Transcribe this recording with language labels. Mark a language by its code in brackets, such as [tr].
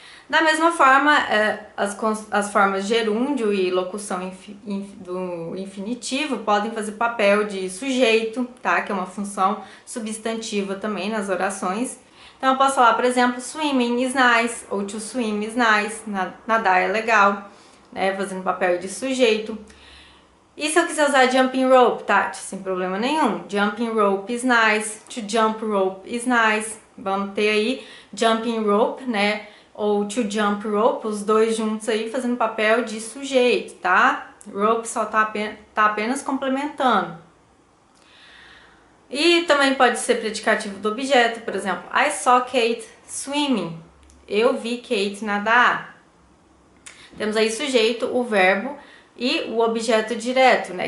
[pt] Da mesma forma, as formas gerúndio e locução do infinitivo podem fazer papel de sujeito, tá? Que é uma função substantiva também nas orações. Então eu posso falar, por exemplo, [en] swimming is nice [pt] ou [en] to swim is nice, [pt] nadar é legal, né? Fazendo papel de sujeito. E se eu quiser usar jumping rope, Tati? Sem problema nenhum. [en] Jumping rope is nice, to jump rope is nice. [pt] Vamos ter aí [en] jumping rope, né? [pt] ou to jump rope, os dois juntos aí fazendo papel de sujeito, tá? Rope só tá apenas complementando. E também pode ser predicativo do objeto, por exemplo, [en] I saw Kate swimming. [pt] Eu vi Kate nadar. Temos aí sujeito, o verbo e o objeto direto, né?